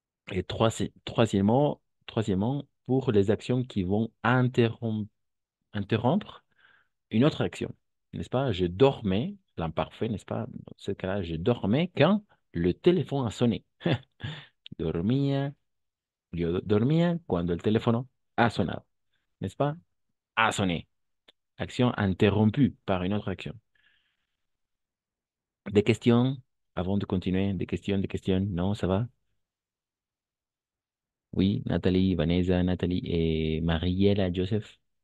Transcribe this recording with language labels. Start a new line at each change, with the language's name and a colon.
French: Et troisièmement, pour les actions qui vont interrompre une autre action, n'est-ce pas? Je dormais, l'imparfait, n'est-ce pas? Dans ce cas-là, je dormais quand le téléphone a sonné.
Spanish: Dormía, yo dormía cuando el teléfono ha sonado,
French: n'est-ce pas? A sonné. Action interrompue par une autre action. Des questions avant de continuer? Des questions, des questions? Non, ça va? Oui, Nathalie, Vanessa, Nathalie et Mariella, Joseph.